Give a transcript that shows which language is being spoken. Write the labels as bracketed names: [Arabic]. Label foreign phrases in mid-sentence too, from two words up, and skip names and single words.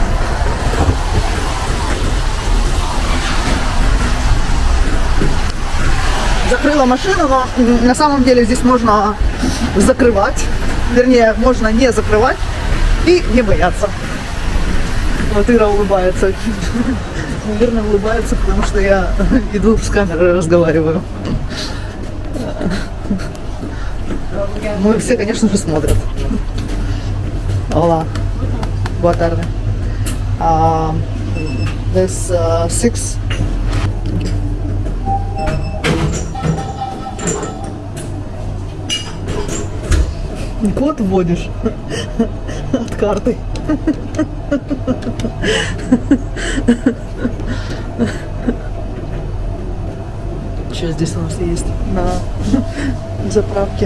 [Russian] Закрыла машину, но на самом деле здесь можно закрывать, вернее, можно не закрывать и не бояться. Вот Ира улыбается. Наверное, улыбается, потому что я иду с камерой разговариваю. Ну и все, конечно же, смотрят. [Portuguese] Olá, boa tarde. [English] There's 6. [Russian] Код вводишь от карты. Что здесь у нас есть на заправке?